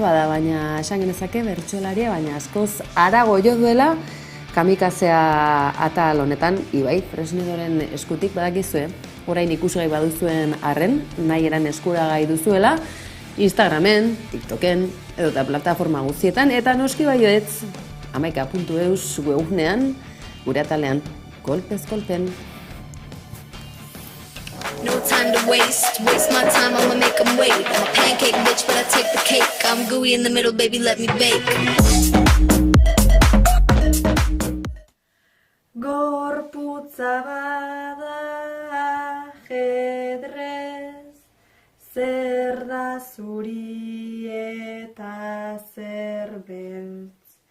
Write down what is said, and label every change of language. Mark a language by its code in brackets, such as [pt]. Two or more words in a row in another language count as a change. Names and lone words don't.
[eu] bada, baina esan genezake bertsolaria, baina askoz harago jo duela kamikazea atal honetan, Ibai Fresnedoren eskutik badakizue, orain ikusgai baduzuen arren, nahi eran eskuragai duzuela, Instagramen, TikToken, edota plataforma guztietan, eta noski baioetz, hamaika.eus webgunean, gure atalean, kolpez kolpen. [en] No time to waste my time, I'ma make them wait. I'm a pancake bitch, but I take the cake. I'm gooey in the middle, baby, let me bake. [eu] Gorputza bada ajedrez, zer da zuri eta zer beltz.